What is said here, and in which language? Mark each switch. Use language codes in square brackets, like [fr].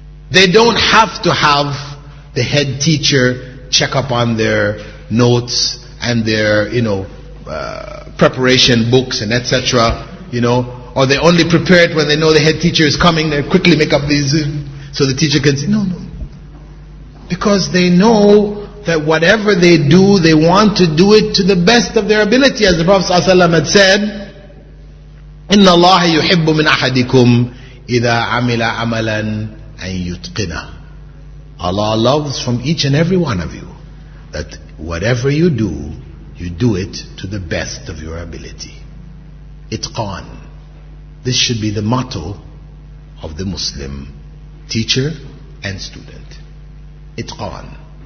[en] They don't have to have the head teacher check up on their notes and their, preparation books and etc. Or they only prepare it when they know the head teacher is coming. They quickly make up these so the teacher can say, no. Because they know that whatever they do, they want to do it to the best of their ability. As the Prophet ﷺ had said, [ar] إِنَّ اللَّهَ يُحِبُّ مِنْ أَحَدِكُمْ إِذَا عَمِلَ عَمَلًا أَنْ يُتْقِنَهُ. [en] Allah loves from each and every one of you that whatever you do it to the best of your ability. Itqan. This should be the motto of the Muslim teacher and student. Itqan.